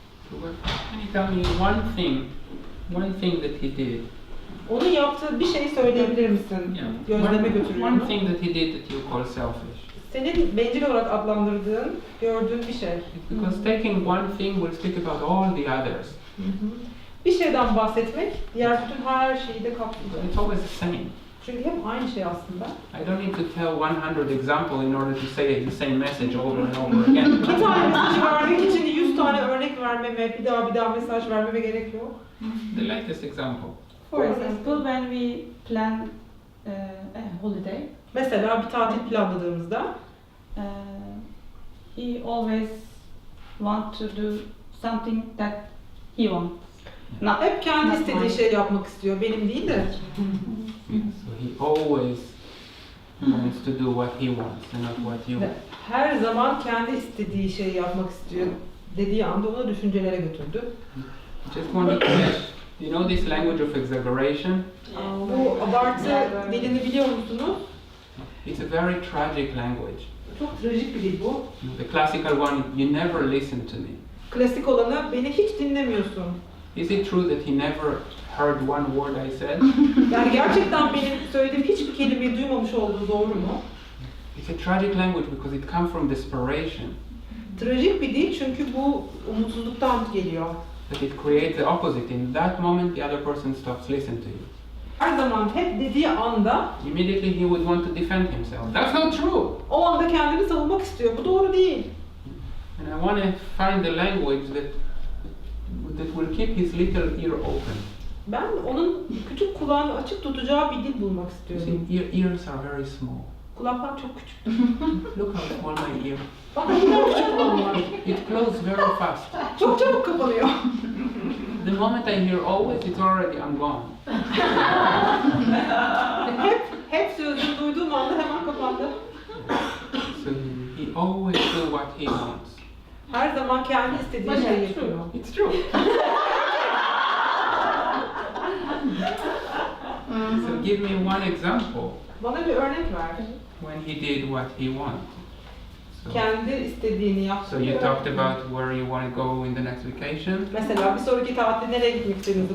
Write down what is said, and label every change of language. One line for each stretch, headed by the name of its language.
English: So can you tell me one thing that he did?
Turkish: Onun yaptığı bir şey söyleyebilir misin?
English: Yeah.
Turkish: Gözleme götürüyor.
English: One thing that he did that you call selfish.
Turkish: Senin bencil olarak adlandırdığın, gördüğün bir şey.
English: Because taking one thing will speak about all the others.
Turkish: Bir şeyden bahsetmek, diğer bütün her şeyi de kapsıyor.
English: It's always the same.
Turkish: Çünkü hep aynı şey aslında.
English: I don't need to tell 100 examples in order to say the same message over and over again.
Turkish: Bir tane mesajı vermek için 100 tane örnek vermeme, bir daha mesaj vermeme gerek yok.
English: The latest example. For example, when we plan a holiday,
Turkish: Mesela bir tatil planladığımızda
English: he always want to do something that he wants.
Turkish: hep kendi istediği şey yapmak istiyor, benim değil de.
English: So he always wants to do what he wants and not what you want.
Turkish: Her zaman kendi istediği şeyi yapmak istiyor dediği anda onu düşüncelere götürdü.
English: Just wanted to say, you know this language of exaggeration?
Turkish: Bu abartı dilini biliyor musunuz?
English: It's a very tragic language.
Turkish: Çok trajik bir dil bu.
English: The classical one, you never listen to me.
Turkish: Klasik olanı, beni hiç dinlemiyorsun.
English: Is it true that he never heard one word I said?
Turkish: Yani gerçekten benim söylediğim hiçbir kelimeyi duymamış olduğu doğru mu?
English: It's a tragic language because it comes from desperation.
Turkish: Trajik bir dil çünkü bu umutsuzluktan geliyor.
English: That it creates the opposite. In that moment, the other person stops listening to you.
Turkish: Her zaman hep dediği anda
English: Immediately he would want to defend himself. That's not true.
Turkish: o anda kendini savunmak istiyor. Bu doğru değil.
English: And I want to find the language that will keep his little ear open.
Turkish: Ben onun küçük kulağını açık tutacağı bir dil bulmak
English: You
Turkish: istiyorum.
English: see, ears are very small.
Turkish: Kulaklar çok küçük.
English: Look how small my ear.
Turkish: Bak ne kadar küçük kulağım var.
English: It closes very fast.
Turkish: Çok çabuk kapanıyor.
English: The moment I hear always, it's already I'm gone.
Turkish: hep sözünü duyduğum anda hemen kapandı.
English: So he always do what he wants.
Turkish: Her zaman kendi istediği şeyi yapıyor.
English: It's true. So give me one example
Turkish: Bana bir örnek ver.
English: when he did what he wanted.
Turkish: Kendi istediğini yaptı.
English: So you talked about where you want to go in the next vacation.
Turkish: Mesela bir sonraki tatilde nereye gitmek istediğinizi